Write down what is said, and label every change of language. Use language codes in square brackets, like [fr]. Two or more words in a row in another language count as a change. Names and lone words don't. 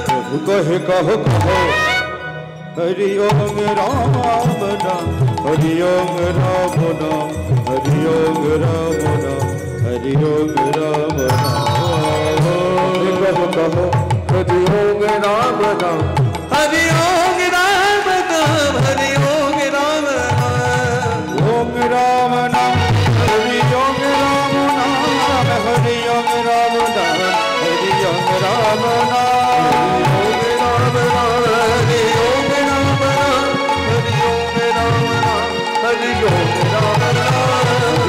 [bn] প্রভু কহে কহ কহ [sa] হরি ওম রাম নাম হরি ওম রাম নাম হরি ওম রাম নাম হরি ওম রাম নাম [bn] কহ কহ [sa] হরি ওম রাম নাম हरि ओम राम नाम हरि ओम राम नाम ओम राम नाम हरि ओम राम नाम हरि ओम राम नाम हरि ओम राम नाम ओम राम नाम हरि ओम राम नाम हरि ओम राम नाम हरि ओम राम नाम